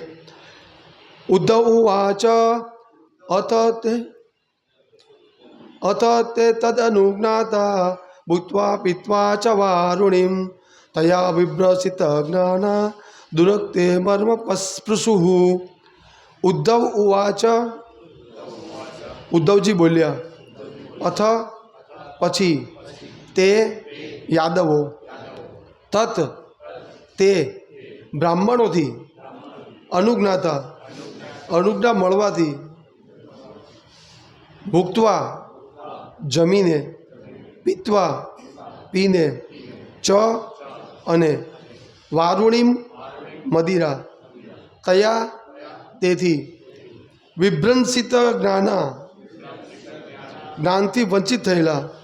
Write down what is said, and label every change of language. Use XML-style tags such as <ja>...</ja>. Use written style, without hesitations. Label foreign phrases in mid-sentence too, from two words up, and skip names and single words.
<sa>उद्धव उवाच अथ ते तदनुज्ञाता भूत्वा पीत्वा च वारुणीं तया विभ्रसित ज्ञाना दुरक्ते मर्म पस्पृशुः। उद्धव उवाच,</sa> <gu>ઉદ્ધવજી બોલ્યા, અથ પછી તે યાદવો તત્ તે બ્રાહ્મણોથી અનુજ્ઞાતા અનુજ્ઞા મળવાથી ભુક્ત્વા જમીને પીત્વા પીને ચ અને વારુણીમ મદિરા તયા તેથી વિભ્રંસિત જ્ઞાનથી વંચિત થયેલા</gu>